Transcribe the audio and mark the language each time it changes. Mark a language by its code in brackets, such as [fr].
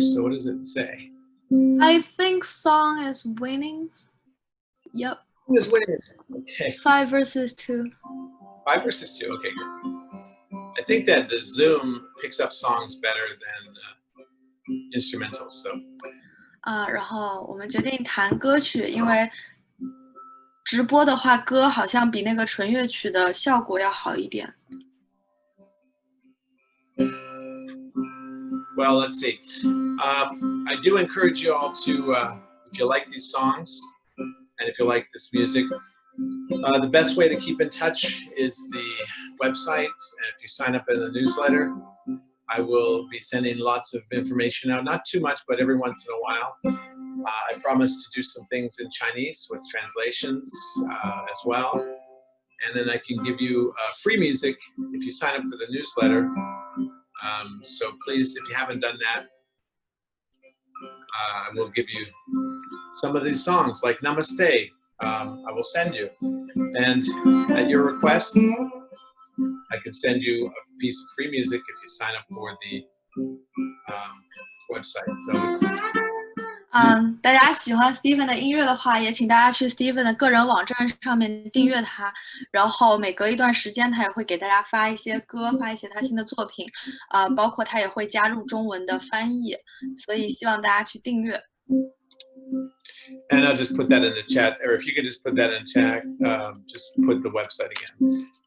[en] So what does it say? I think song is winning. Yep. Who is winning? Okay. 5 versus 2. 5 versus 2, okay, good. I think that the Zoom picks up songs better than instrumentals, so. [zh] 然后我们决定弹歌曲，因为直播的话，歌好像比那个纯乐曲的效果要好一点。 [en] Well, let's see. I do encourage you all to, if if you like these songs and if you like this music, the best way to keep in touch is the website. And if you sign up in the newsletter, I will be sending lots of information out, not too much, but every once in a while. I promise to do some things in Chinese with translations as well. And then I can give you free music if you sign up for the newsletter. So please, if you haven't done that, I will give you some of these songs, like Namaste. I will send you. And at your request, I can send you a piece of free music if you sign up for the website. So it's, [zh] 大家喜欢 Steven 的音乐的话，也请大家去 Steven 的个人网站上面订阅他，然后每隔一段时间他也会给大家发一些歌，发一些他新的作品，包括他也会加入中文的翻译，所以希望大家去订阅。 [en] And I'll just put that in the chat, or if you could just put that in chat, just put the website again.